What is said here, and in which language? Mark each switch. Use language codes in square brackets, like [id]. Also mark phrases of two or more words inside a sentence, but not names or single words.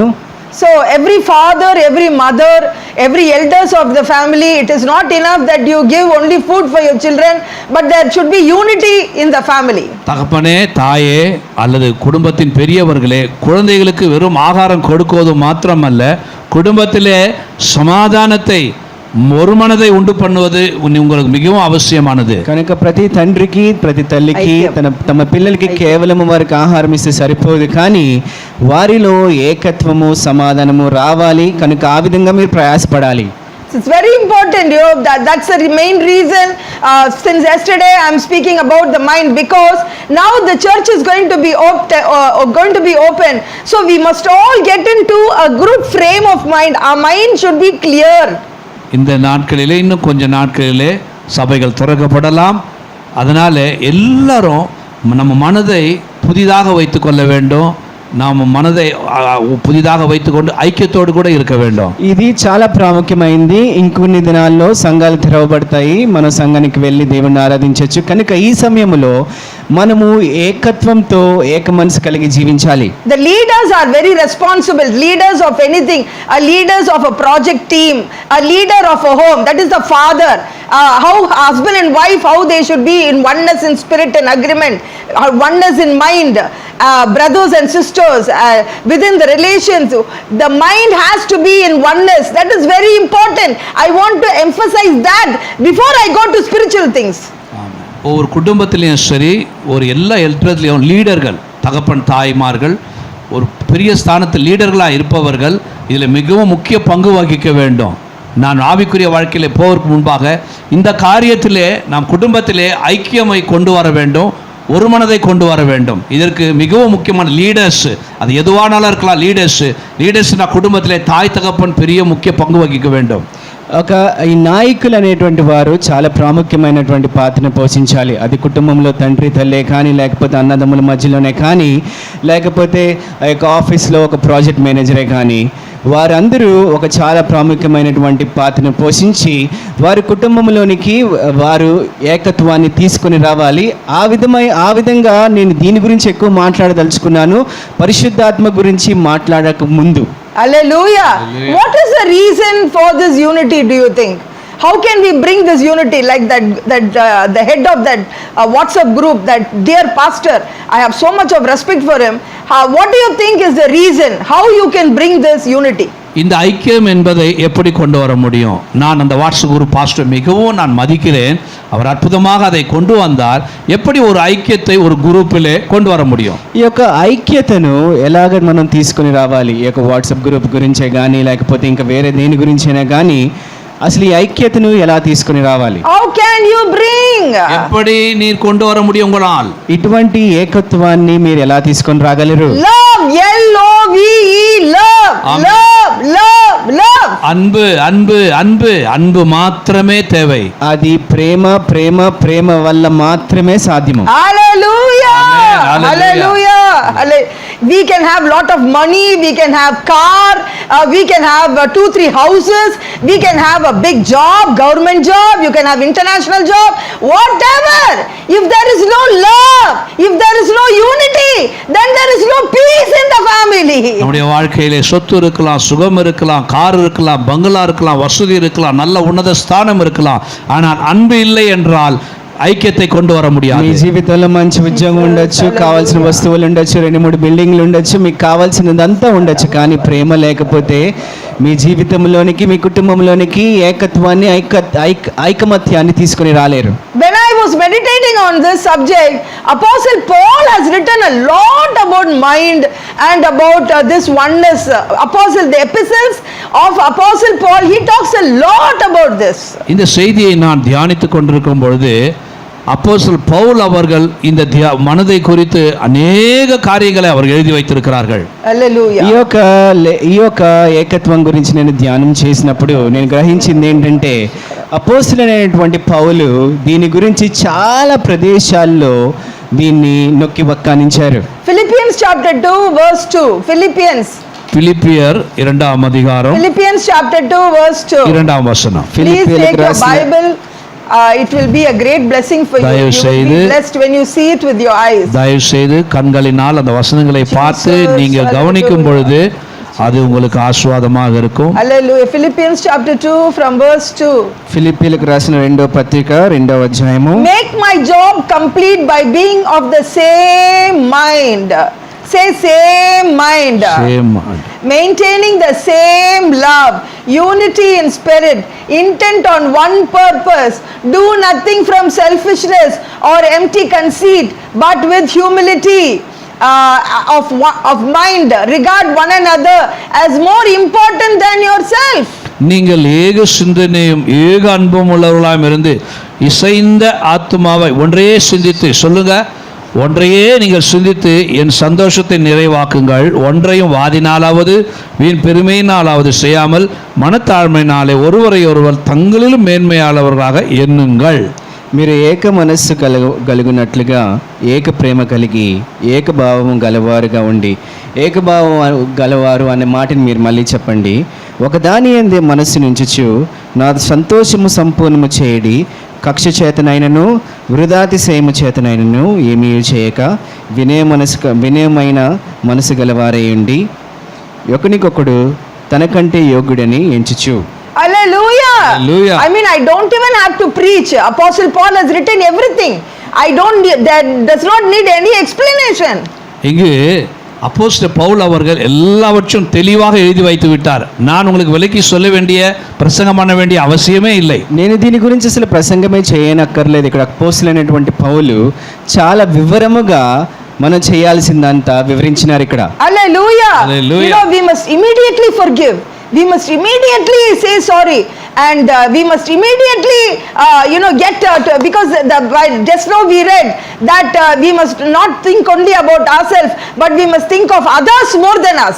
[en] So every father, every mother, every elders of the family, it is not enough that you give only food for your children, but there should be unity in the family. [ta] தகப்பனே, தாயே அல்லது குடும்பத்தின் பெரியவர்களே, குழந்தைகளுக்கு வெறும் ஆகாரம் கொடுக்குவது மாத்திரமல்ல, குடும்பத்திலே சமாதானத்தை ஒரு மனதை உண்டு பண்ணுவது உங்களுக்கு மிகவும் அவசியமானது. [te] కనుక ప్రతి తండ్రికి ప్రతి తల్లికి తమ పిల్లలకి కేవలం వారికి ఆహారం ఇస్తే సరిపోదు, కానీ వారిలో ఏకత్వము సమాధానము రావాలి. కనుక ఆ విధంగా మీరు ప్రయాసపడాలి. [en] It's very important, that's the main reason since yesterday I am speaking about the mind, because now the church is going to be open, so we must all get into a good frame of mind. Our mind should be clear. [ta] இந்த நாட்களிலே, இன்னும் கொஞ்ச நாட்களிலே சபைகள் திறக்கப்படலாம். அதனால எல்லாரும் நம்ம மனதை புதிதாக வைத்துக்கொள்ள வேண்டும். நாம் மனதை புதிதாக வைத்துக்கொண்டு [te] ఐక్యతోడు కూడా [ta] இருக்க வேண்டும். [te] ఇది చాలా ప్రాముఖ్యమైంది. ఇంకొన్ని దినాల్లో సంఘాలు తెరవబడతాయి, మన సంఘానికి వెళ్ళి దేవుణ్ణి ఆరాధించవచ్చు. కనుక ఈ సమయంలో మనము ఏకత్వంతో ఏక మనసు కలిగి జీవించాలి. [en] The leaders are very responsible. Leaders of anything, leaders of a project team, a leader of a home, that is the father. How husband and wife, how they should be in oneness in spirit and agreement, oneness in mind. brothers and sisters, within the relations, the mind has to be in oneness. That is very important. I want to emphasize that before I go to spiritual things. [ta] ஒவ்வொரு குடும்பத்திலையும் சரி, ஒரு எல்லா இடத்துலையும் லீடர்கள், தகப்பன் தாய்மார்கள், ஒரு பெரிய ஸ்தானத்தில் லீடர்களாக இருப்பவர்கள் இதில் மிகவும் முக்கிய பங்கு வகிக்க வேண்டும். நான் ஆவிக்குரிய வாழ்க்கையில் போவதற்கு முன்பாக இந்த காரியத்திலே நாம் குடும்பத்திலே ஐக்கியமை கொண்டு வர வேண்டும், ஒரு மனதை கொண்டு வர வேண்டும். இதற்கு மிகவும் முக்கியமான லீடர்ஸ், அது எதுவானாலும் இருக்கலாம். லீடர்ஸ்னா குடும்பத்திலே தாய் தகப்பன் பெரிய முக்கிய பங்கு வகிக்க வேண்டும். [te] ఈ నాయకులు అనేటువంటి వారు చాలా ప్రాముఖ్యమైనటువంటి పాత్రను పోషించాలి. అది కుటుంబంలో తండ్రి తల్లే కానీ, లేకపోతే అన్నదమ్ముల మధ్యలోనే కానీ, లేకపోతే ఆ యొక్క ఆఫీస్లో ఒక [en] project manager [te] కానీ, వారందరూ ఒక చాలా ప్రాముఖ్యమైనటువంటి పాత్రను పోషించి వారి కుటుంబంలోనికి వారు ఏకత్వాన్ని తీసుకొని రావాలి. ఆ విధంగా నేను దీని గురించి ఎక్కువ మాట్లాడదలుచుకున్నాను, పరిశుద్ధాత్మ గురించి మాట్లాడక ముందు. [en] Hallelujah. What is the reason for this unity, do you think? How can we bring this unity, like the head of that WhatsApp group, that dear pastor, I have so much of respect for him. What do you think is the reason how you can bring this unity? [ta] இந்த ஐக்கியம் என்பதை எப்படி கொண்டு வர முடியும்? நான் அந்த [en] WhatsApp group pastor [ta] மிகவும் நான் மதிக்கிறேன். அவர் அற்புதமாக அதை கொண்டு வந்தார். எப்படி ஒரு ஐக்கியத்தை ஒரு குரூப்பிலே கொண்டு வர முடியும்? [te] ఈ యొక్క ఐక్యతను ఎలాగ మనం తీసుకొని రావాలి? ఈ యొక్క వాట్సాప్ గ్రూప్ గురించే కానీ, లేకపోతే ఇంకా వేరే దేని గురించైనా కానీ, అసలు ఈ ఐక్యతను ఎలా తీసుకొని రావాలి? [en] How can you bring? [ta] எப்படி நீர் கொண்டு வர முடியும் உங்களால்? [te] ఇటువంటి ఏకత్వాన్ని మీరు ఎలా తీసుకొని రాగలరు? [en] Love, L-O-V-E, love, love, love, love. [ta] அன்பு அன்பு அன்பு அன்பு மாத்திரமே தேவை. [te] అది ప్రేమ ప్రేమ ప్రేమ వల్ల మాత్రమే సాధ్యము. [en] Hallelujah. Amen. Hallelujah. We can have lot of money, we can have car, we can have 2-3 houses, we can have a big job, government job, you can have international job, whatever. If there is no love, if there is no unity, then there is no peace in the family. [ta] நம்முடைய வாழ்க்கையிலே சொத்து இருக்கலாம், சுகம் இருக்கலாம், கார் இருக்கலாம், பங்களா இருக்கலாம், வசதி இருக்கலாம், நல்ல உன்னத ஸ்தானம் இருக்கலாம். ஆனால் அன்பு இல்லை என்றால் ఐక్యத்தை கொண்டு వர [te] మీ [ta] முடியாது. [te] జీవితంలో మంచి ఉద్యోగం ఉండొచ్చు, కావాల్సిన వస్తువులు ఉండొచ్చు, 2-3 బిల్డింగ్లు ఉండొచ్చు, మీకు కావాల్సినదంతా ఉండొచ్చు, కానీ ప్రేమ లేకపోతే మీ జీవితంలోనికి, మీ కుటుంబంలోనికి ఏకత్వాన్ని, ఐకమత్యాన్ని తీసుకొని రాలేరు. [en] When I was meditating on this subject, Apostle Paul has written a lot about mind and about this oneness. The epistles of Apostle Paul, he talks a lot about this. [ta] இந்த செய்தியை நான் தியானித்துக் கொண்டிருக்கும் பொழுது அப்போஸ்தலர் பவுல் அவர்கள் இந்த மனதை குறித்து அநேக காரியங்களை அவர் எழுதி வைத்திருக்கிறார்கள். Hallelujah. [te] ఈ యొక్క ఏకత్వం గురించి నేను ధ్యానం చేసినప్పుడు నేను గ్రహించింది ఏంటంటే, అపోస్తలుడైనటువంటి పౌలు దీని గురించి చాలా ప్రదేశాల్లో దీన్ని నొక్కి వక్కానించారు. [en] Philippians chapter 2 verse 2. [ta] பிலிப்பியர் 2ஆம் அதிகாரம், [en] Philippians chapter 2 verse 2. [ta] 2ஆம் வசனம். [en] Please take your Bible. It will be a great blessing for you. You will be blessed when you see it with your eyes. [ta] தயவு செய்து கண்களினால் அந்த வசனங்களை பார்த்து நீங்கள் கவனிக்கும் பொழுது அது உங்களுக்கு ஆசீர்வாதமாக இருக்கும். [en] Hallelujah. Philippians chapter 2 from verse 2. [te] ఫిలిప్పీలకు రాసిన 2వ పత్రిక 2వ అధ్యాయము. [en] Make my job complete by being of the same mind. Say same mind. Same mind. Maintaining the same love, unity in spirit, intent on one purpose. Do nothing from selfishness or empty conceit, but with humility of mind. Regard one another as more important than yourself. [ta] நீங்கள் ஏக சிந்தனையும் ஏக அன்பும் உள்ளவர்களாம் இருந்து இசைந்த ஆத்துமாவை ஒன்றே சிந்தித்து சொல்லுங்க, ஒன்றையே நீங்கள் சிந்தித்து என் சந்தோஷத்தை நிறைவாக்குங்கள். ஒன்றையும் வாதினாலாவது வீண் பெருமையினாலாவது செய்யாமல் மனத்தாழ்மையினாலே ஒருவரை ஒருவர் தங்களிலும் மேன்மையாளவர்களாக எண்ணுங்கள். [te] మీరు ఏక మనస్సు కలుగునట్లుగా ఏక ప్రేమ కలిగి ఏకభావము గలవారుగా ఉండి, ఏకభావం గలవారు అనే మాటని మీరు మళ్ళీ చెప్పండి. ఒకదాని యందే మనస్సు నుంచుచు నా సంతోషము సంపూర్ణము చేయడి, కక్ష చేతనైనను వృధాతిశయము చేతనైనను ఏమీ చేయక వినయమైన మనసు గలవారేయుండి ఒకనికొకడు తనకంటే యోగ్యుడని ఎంచుచు. [en] Hallelujah. Hallelujah. I mean, I don't even have to preach. Apostle Paul has written everything. That does not need any explanation. [ta] இங்கு அப்போஸ்தலர் பவுல் அவர்கள் எல்லாவற்றும் தெளிவாக எழுதி வைத்து விட்டார். நான் உங்களுக்கு விலக்கி சொல்ல வேண்டிய பிரசங்கம் பண்ண வேண்டிய அவசியமே இல்லை. [te] నేను దీని గురించి అసలు ప్రసంగమే చేయనక్కర్లేదు. ఇక్కడ అపోస్తలుడైనటువంటి పౌలు చాలా వివరముగా మనం చేయాల్సిందంతా వివరించినారు ఇక్కడ. [en] Hallelujah. Hallelujah. You know, we must immediately forgive. We must immediately say sorry, and we must immediately get because just now we read that we must not think only about ourselves, but we must think of others more than us.